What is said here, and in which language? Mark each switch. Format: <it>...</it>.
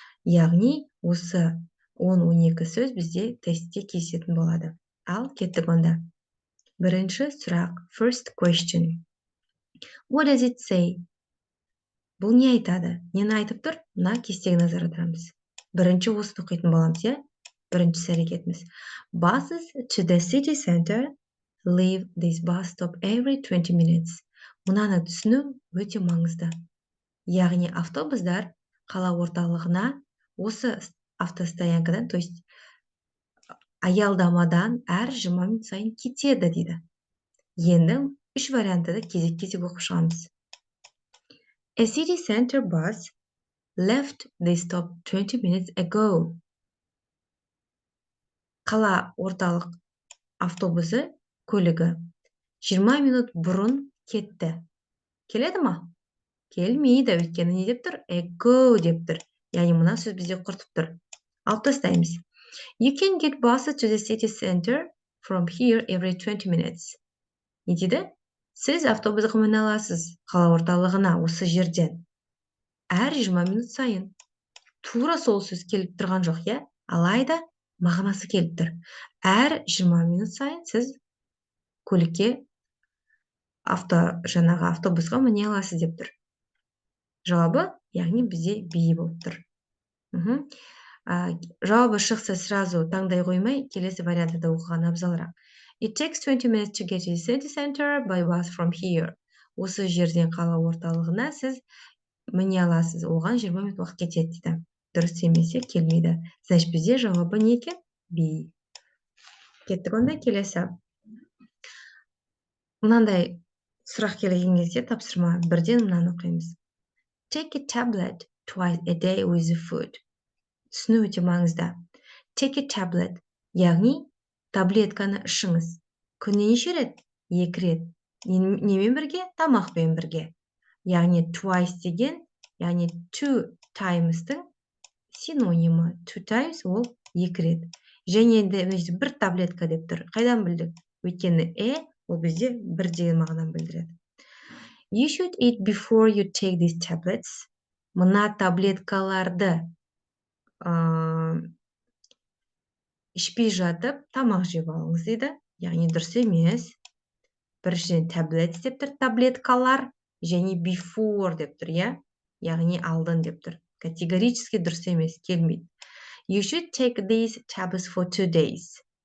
<kk>Яғни осы 10-12 сөз бізде тестте кездесетін болады. Ал кеттік онда. Бірінші сұрақ,</kk> <en>first question. What does it say?</en> <kk>Бұл не айтады? Нені айтып тұр? Мына кестеге назар аударамыз. Бірінші осыны оқитын боламыз, иә? Бірінші әрекетіміз.</kk> <en>Buses to the city center leave this bus stop every 20 minutes.</en> <kk>Мынаны түсіну өте маңызды. Яғни автобустар қала орталығына осы автостоянкадан,</kk> <ru>то есть</ru> <kk>аялдамадан әр 20 минут сайын кетеді дейді. Енді 3 вариантыда кезек-кезек оқып шығамыз.</kk> <en>A city center bus left the stop 20 minutes ago.</en> <kk>Қала орталық автобусы көлігі 20 минут бұрын кетті. Келеді ма? Келмейді, өйткені не деп тұр? Ago деп тұр. Яғни мына сөз бізде құртып тұр. Алып тастаймыз.</kk> <en>You can get buses to the city center from here every 20 minutes.</en> <kk>Не дейді? Сіз автобусқа міне аласыз қала орталығына осы жерден. Әр 20 минут сайын. Тура сол сөз келіп тұрған жоқ, иә? Алайда мағынасы келіп тұр. Әр 20 минут сайын сіз көлікке автобусқа міне аласыз деп тұр. Жауабы, яғни бізде be болып тұр. Жауабы шықса</kk> <ru>сразу</ru> <kk>таңдай қоймай, келесі вариантыда оқыған абзалырақ.</kk> <en>It takes 20 minutes to get to the city center by bus from here.</en> <kk>Осы жерден қала орталығына сіз міне аласыз. Оған 20 минут уақыт кетеді дейді. Дұрыс емесе келмейді.</kk> <ru>Значит,</ru> <kk>бізде жауабы не екен? Be. Кеттік онда келесі. Мынандай сұрақ келген кезде тапсырма бірден мынаны оқимыз.</kk> <en>Take a tablet twice a day with the food.</en> <kk>Түсіну өте маңызды.</kk> <en>Take a tablet,</en> <kk>яғни таблетканы ішіңіз. Күніне неше рет? 2 рет. Немен бірге? Тамақпен бірге. Яғни twice деген, яғни</kk> <en>two times-</en> <kk>тың синонимі. Two times ол 2 рет. Және бір таблетка деп тұр. Қайдан білдік? Өйткені ол бізде бір деген мағынаны білдіреді.</kk> <en>You should eat before you take these tablets.</en> <kk>Мына таблеткаларды ішпей жатып, тамақ жеп алыңыз дейді. Яғни дұрыс емес. Біріншіден</kk> <en>tablets</en> <kk>деп тұр, таблеткалар, және</kk> <en>before</en> <kk>деп тұр, иә? Яғни алдын деп тұр.</kk> <ru>Категорически</ru> <kk>дұрыс емес, келмейді.</kk> <en>You should take these tablets for 2 days.</en>